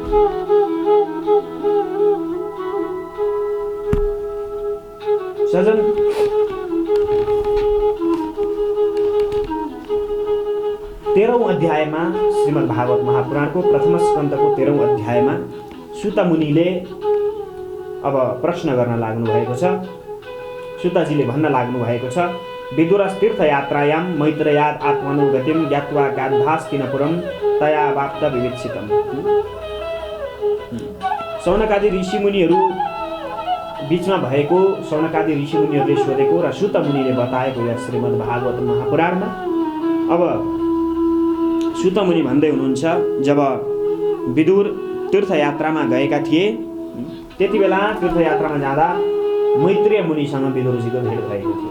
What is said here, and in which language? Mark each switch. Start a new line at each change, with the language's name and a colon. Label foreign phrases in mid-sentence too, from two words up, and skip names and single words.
Nepali: सजन, तेह्रौं अध्यायमा श्रीमद् भागवत महापुराणको प्रथम स्कन्धको 13औं अध्यायमा सुत मुनिले अब प्रश्न गर्न लाग्नु भएको छ। सुतजीले भन्न लाग्नु भएको छ,
Sanskrit: विदुरस्तीर्थयात्रायां मैत्रेयाद आत्मनुगतिं ज्ञात्वा गाद्धास्तिनपुरं तया वाप्त विविक्षितम्।
Nepali: सौनकादि ऋषिमुनिहरू बीचमा भएको, सौनकादि ऋषिमुनिहरूले सोधेको र सुत मुनिले बताएको यस श्रीमद् भागवत महापुराणमा अब सुत मुनि भन्दै हुनुहुन्छ, जब विदुर तीर्थयात्रामा गएका थिए त्यति बेला तीर्थयात्रामा जाँदा मैत्रेय मुनिसँग विदुरजीको भेट भएको थियो।